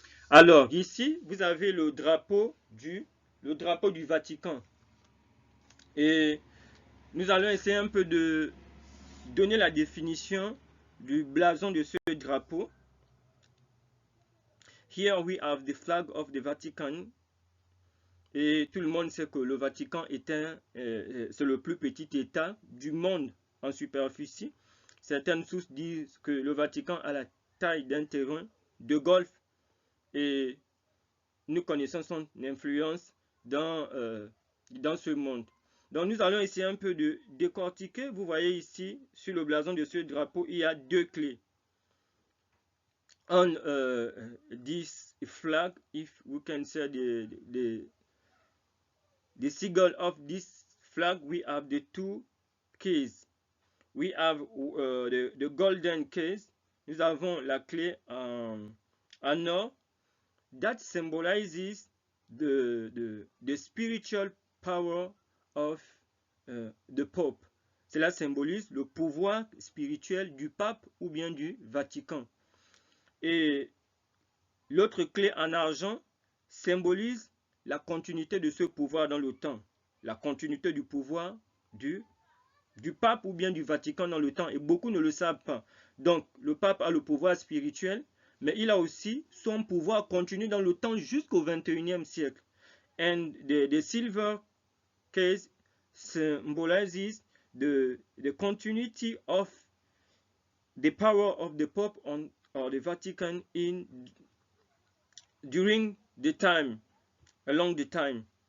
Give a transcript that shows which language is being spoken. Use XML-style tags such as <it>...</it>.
<fr>Alors, ici, vous avez le drapeau du Vatican. Et nous allons essayer un peu de donner la définition du blason de ce drapeau.</fr> <en>Here we have the flag of the Vatican.</en> <fr>Et tout le monde sait que le Vatican est c'est le plus petit État du monde en superficie. Certaines sources disent que le Vatican a la taille d'un terrain de golf. Et nous connaissons son influence dans ce monde. Donc nous allons essayer un peu de décortiquer. Vous voyez ici, sur le blason de ce drapeau, il y a deux clés.</fr> <en>On this flag, if we can say the sigil of this flag, we have the two keys. We have the golden case.</en> <fr>Nous avons la clé en or.</fr> <en>That symbolizes the spiritual power of the Pope.</en> <fr>Cela symbolise le pouvoir spirituel du pape ou bien du Vatican. Et l'autre clé en argent symbolise la continuité de ce pouvoir dans le temps. La continuité du pouvoir du pape ou bien du Vatican dans le temps. Et beaucoup ne le savent pas. Donc, le pape a le pouvoir spirituel, mais il a aussi son pouvoir continu dans le temps jusqu'au 21e siècle.</fr> <en>And the silver case symbolizes the continuity of the power of the Pope or the Vatican during the time, along the time.</en>